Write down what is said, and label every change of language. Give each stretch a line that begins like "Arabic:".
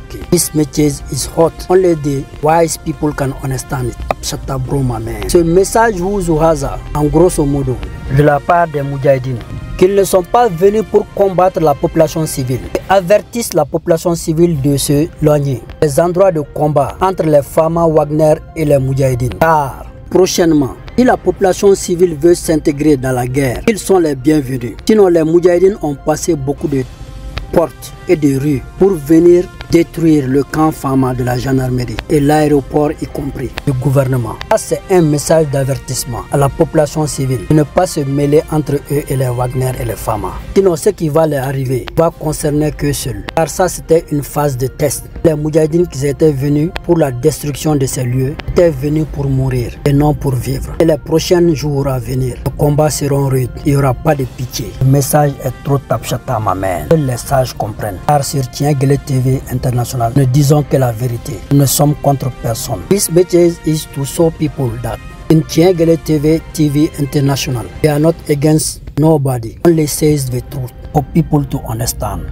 English: This message is hot, only the wise people can understand it.
French: Ce message Wuzuhaza en grosso modo de la part des Mujahideen qu'ils ne sont pas venus pour combattre la population civile et avertissent la population civile de se éloigner des endroits de combat entre les farmers Wagner et les Mujahideen, car prochainement si la population civile veut s'intégrer dans la guerre, ils sont les bienvenus. Sinon les Mujahideen ont passé beaucoup de portes et de rues pour venir détruire le camp Fama de la gendarmerie et l'aéroport y compris, le gouvernement. Ça c'est un message d'avertissement à la population civile de ne pas se mêler entre eux et les Wagner et les Fama. Sinon ce qui va leur arriver va concerner qu'eux seuls. Car ça c'était une phase de test. Les Mujahideen qui étaient venus pour la destruction de ces lieux étaient venus pour mourir et non pour vivre. Et les prochains jours à venir, les combats seront rudes. Il n'y aura pas de pitié. Le message est trop tapchata ma mère. Que les sages comprennent. Car sur Tiengele TV International, ne disons que la vérité. Nous ne sommes contre personne.
English: This message is to show people that in Tiengele TV International, we are not against nobody. Only says the truth for people to understand.